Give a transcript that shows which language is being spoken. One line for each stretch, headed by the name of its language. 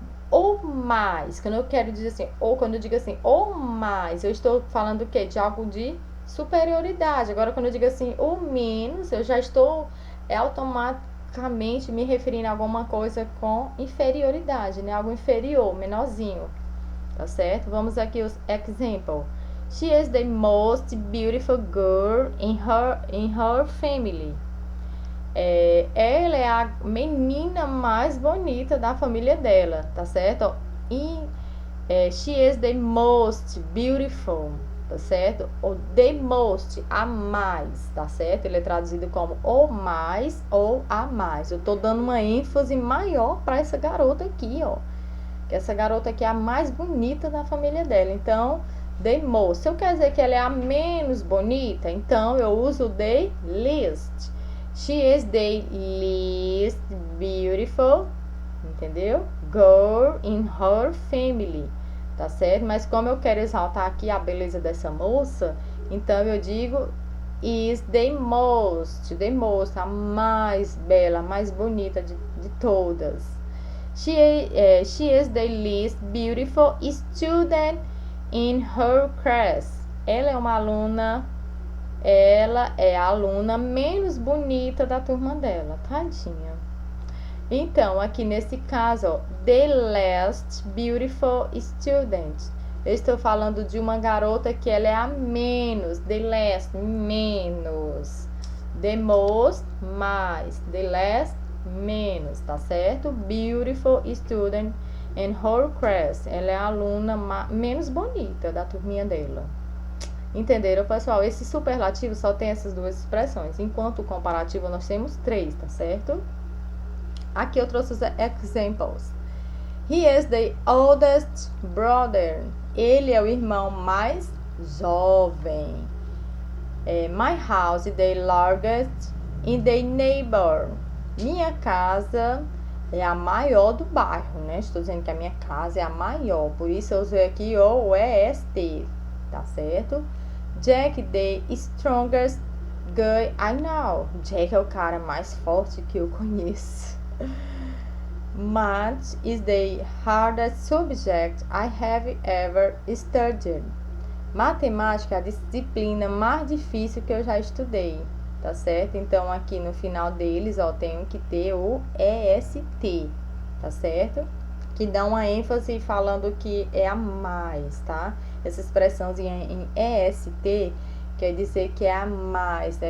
Portuguese: Ou mais, quando eu quero dizer assim, ou quando eu digo assim, ou mais, eu estou falando o quê? De algo de superioridade. Agora, quando eu digo assim, ou menos, eu já estou automaticamente me referindo a alguma coisa com inferioridade, né? Algo inferior, menorzinho, tá certo? Vamos aqui os examples.
English: She is the most beautiful girl in her family.
Portuguese: Ela é a menina mais bonita da família dela, tá certo?
English: She is the most beautiful,
Portuguese: tá certo? O the most, a mais, tá certo? Ele é traduzido como o mais ou a mais. Eu tô dando uma ênfase maior para essa garota aqui, ó. Que essa garota aqui é a mais bonita da família dela. Então, the most. Se eu quero dizer que ela é a menos bonita, então eu uso the least.
English: She is the least beautiful,
Portuguese: entendeu?
English: Girl in her family,
Portuguese: tá certo? Mas como eu quero exaltar aqui a beleza dessa moça, então eu digo is the most, a mais bela, a mais bonita de todas.
English: She is the least beautiful student in her class.
Portuguese: Ela é uma aluna... Ela é a aluna menos bonita da turma dela, tadinha. Então, aqui nesse caso, ó, the least beautiful student. Eu estou falando de uma garota que ela é a menos, the least, menos. The most, mais. The least, menos, tá certo?
English: Beautiful student in her class.
Portuguese: Ela é a aluna menos bonita da turminha dela. Entenderam, pessoal? Esse superlativo só tem essas duas expressões, enquanto o comparativo nós temos 3, tá certo? Aqui eu trouxe os examples.
English: He is the oldest brother.
Portuguese: Ele é o irmão mais jovem.
English: My house is the largest in the neighbor.
Portuguese: Minha casa é a maior do bairro, né? Estou dizendo que a minha casa é a maior, por isso eu usei aqui o EST, tá certo?
English: Jack, the strongest guy I know.
Portuguese: Jack é o cara mais forte que eu conheço.
English: Math is the hardest subject I have ever studied.
Portuguese: Matemática é a disciplina mais difícil que eu já estudei, tá certo? Então, aqui no final deles, ó, tenho que ter o EST, tá certo? Que dá uma ênfase falando que é a mais, tá? Essa expressãozinha em EST quer dizer que é a mais, né?